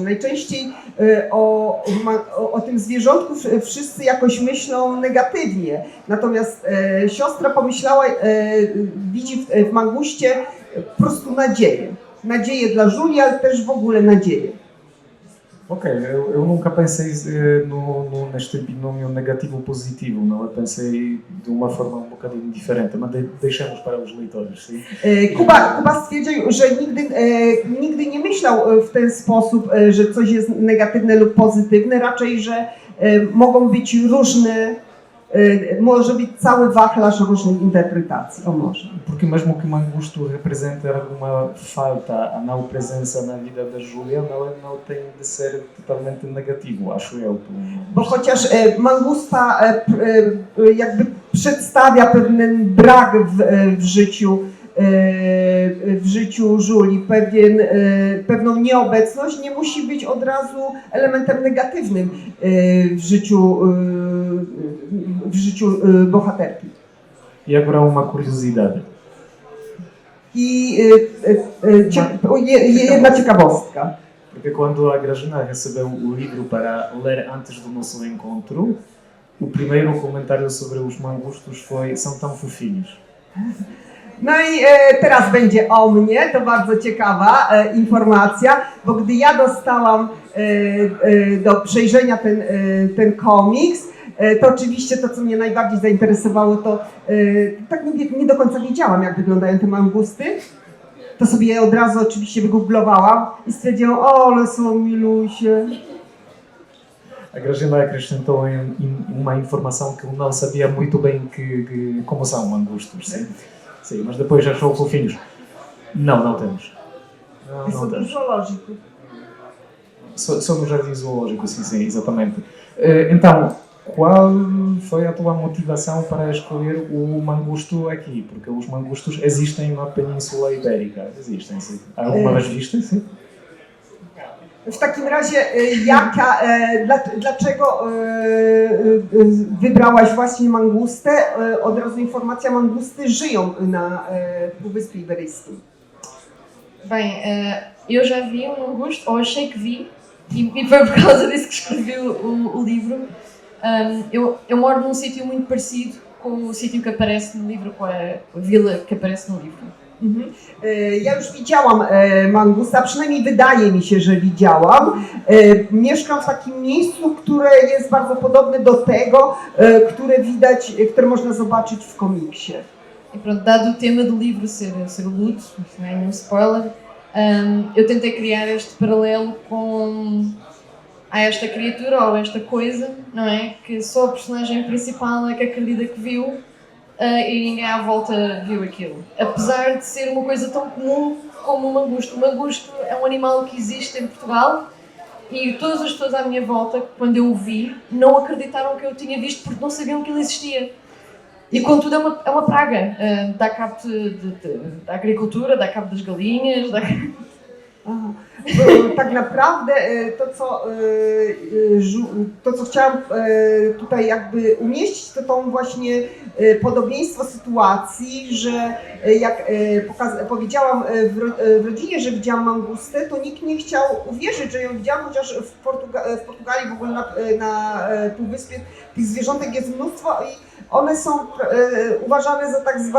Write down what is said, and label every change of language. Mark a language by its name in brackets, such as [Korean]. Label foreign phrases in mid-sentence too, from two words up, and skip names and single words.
[Polish] Najczęściej o tym zwierzątku wszyscy jakoś myślą negatywnie, natomiast siostra pomyślała, widzi w manguście po prostu nadzieję. nadzieję dla Julii, ale też w ogóle nadzieję. [Portuguese] Ok, eu nunca pensei neste binômio negativo-positivo, não? Eu pensei de uma forma um bocadinho diferente, mas deixamos para os leitores, sim? [Polish] Kuba stwierdził, że nigdy nie myślał w ten sposób, że coś jest negatywne lub pozytywne, raczej, że mogą być różne, może być cały wachlarz różnych interpretacji, o może. [Portuguese] Porque mesmo que o Mangusto represente alguma falta, a não presença na vida da Júlia, não tem de ser totalmente negativo, acho eu. [Polish] Bo chociaż Mangusta jakby przedstawia pewien brak w życiu Julii, pewną nieobecność, nie musi być od razu elementem negatywnym w życiu bohaterki. [Portuguese] E agora uma curiosidade. [Polish] I jedna ciekawostka. [Portuguese] Porque quando a Grażyna recebeu o livro para ler antes do nosso encontro, o primeiro comentário sobre os mangustos foi: são tão fofinhos. [Polish] No i teraz będzie o mnie, to bardzo ciekawa informacja, bo gdy ja dostałam do przejrzenia ten komiks, to oczywiście to, co mnie najbardziej zainteresowało, to tak nie do końca wiedziałam, jak wyglądają te mangusty. To sobie je od razu oczywiście wygooglowałam i stwierdziłam, o, ale są milusie. [Portuguese] A Grażyna acrescentou uma informação que eu não sabia muito bem como são mangustos, sim? Sim, mas depois achou fofinhos. Não temos. Não temos. Zoológico. Só no jardim zoológico, sim, exatamente. Então, qual foi a tua motivação para escolher o mangusto aqui? Porque os mangustos existem na Península Ibérica. Existem, sim. Alguma vez viste, sim? [Polish] W takim razie, dlaczego wybrałaś właśnie mangustę? Od razu informacja, mangusty żyją na Półwyspie Iberyjskim. [Portuguese] Bem, eu já vi um mangusto, ou achei que vi, e foi por causa disso que escrevi o livro. Eu moro num sítio muito parecido com o sítio que aparece no livro, com a vila que aparece no livro. Mhm. [Polish] Ja już widziałam mangusta, przynajmniej wydaje mi się, że widziałam. Mieszkam w takim miejscu, które jest bardzo podobne do tego, które można zobaczyć w komiksie. [Portuguese] E pronto, dado o tema do livro ser o luto, não é nenhum spoiler, eu tentei criar este paralelo a esta criatura ou esta coisa, não é? Que só a personagem principal é que acredita que viu e ninguém à volta viu aquilo. Apesar de ser uma coisa tão comum como o mangusto. O mangusto é um animal que existe em Portugal e todas as pessoas à minha volta, quando eu o vi, não acreditaram que eu tinha visto porque não sabiam que ele existia. E contudo é uma praga, dá cabo da agricultura, dá cabo das galinhas, dá... [Polish] Bo tak naprawdę to, co chciałam tutaj jakby umieścić, to tą właśnie podobieństwo sytuacji, że jak powiedziałam w rodzinie, że widziałam mangustę, to nikt nie chciał uwierzyć, że ją widziałam, chociaż w Portugalii w ogóle na Półwyspie tych zwierzątek jest mnóstwo i one są uważane za